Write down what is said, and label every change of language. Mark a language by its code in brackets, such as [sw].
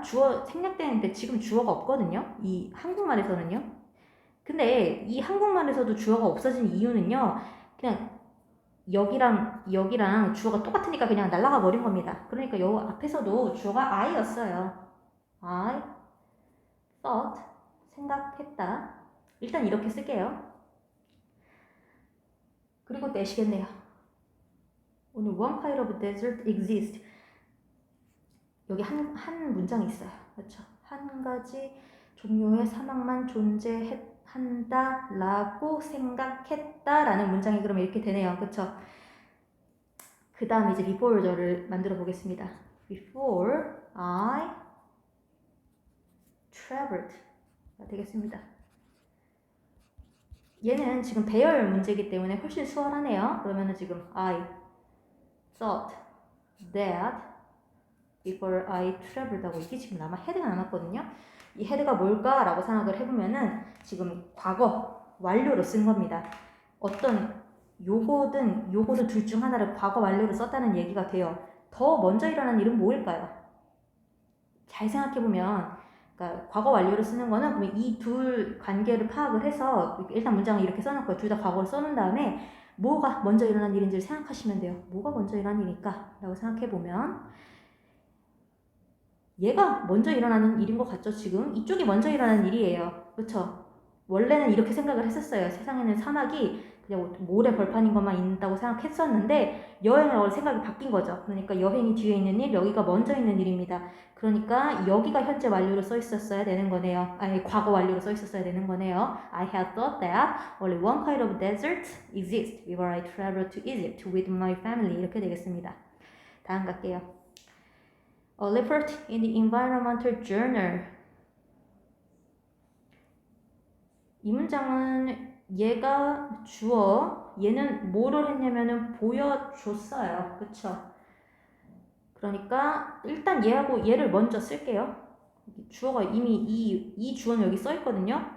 [ko] 주어 생략되는데 지금 주어가 없거든요. 이 한국말에서는요. 근데 이 한국말에서도 주어가 없어진 이유는요. 그냥 여기랑 주어가 똑같으니까 그냥 날아가 버린 겁니다. 그러니까 요 앞에서도 주어가 I였어요. [en] I thought [ko] 생각했다. 일단 이렇게 쓸게요. 그리고 내시겠네요. 오늘 [en] one kind of desert exists. [ko] 여기 한 문장이 있어요. 그렇죠? 한 가지 종류의 사막만 존재한다 라고 생각했다 라는 문장이 그러면 이렇게 되네요. 그렇죠? 그 다음 이제 before 절을 만들어 보겠습니다. [en] Before I traveled [ko] 되겠습니다. 얘는 지금 배열 문제이기 때문에 훨씬 수월하네요. 그러면은 지금 [en] I thought that before I traveled [ko] 하고 이게 지금 헤드가 남았거든요. 이 헤드가 뭘까라고 생각을 해보면은 지금 과거 완료로 쓴 겁니다. 어떤 요거든 둘 중 하나를 과거 완료로 썼다는 얘기가 돼요. 더 먼저 일어난 일은 뭐일까요? 잘 생각해보면 그러니까 과거 완료를 쓰는 거는 그러면 이 둘 관계를 파악을 해서 일단 문장을 이렇게 써놓고요. 둘 다 과거를 써놓은 다음에 뭐가 먼저 일어난 일인지를 생각하시면 돼요. 뭐가 먼저 일어난 일일까? 라고 생각해보면 얘가 먼저 일어나는 일인 것 같죠? 지금 이쪽이 먼저 일어나는 일이에요. 그렇죠? 원래는 이렇게 생각을 했었어요. 세상에는 사막이 그냥 모래 벌판인 것만 있다고 생각했었는데 여행을 생각이 바뀐 거죠. 그러니까 여행이 뒤에 있는 일, 여기가 먼저 있는 일입니다. 그러니까 여기가 현재 완료로 써 있었어야 되는 거네요. 아니 과거 완료로 써 있었어야 되는 거네요. [en] I had thought that only one kind of desert exists before I traveled to Egypt with my family. [ko] 이렇게 되겠습니다. 다음 갈게요. [en] A report in the Environmental Journal. [ko] 이 문장은 얘가 주어, 얘는 뭐를 했냐면은 보여줬어요. 그쵸? 그러니까 일단 얘하고 얘를 먼저 쓸게요. 주어가 이미 이 주어는 여기 써 있거든요.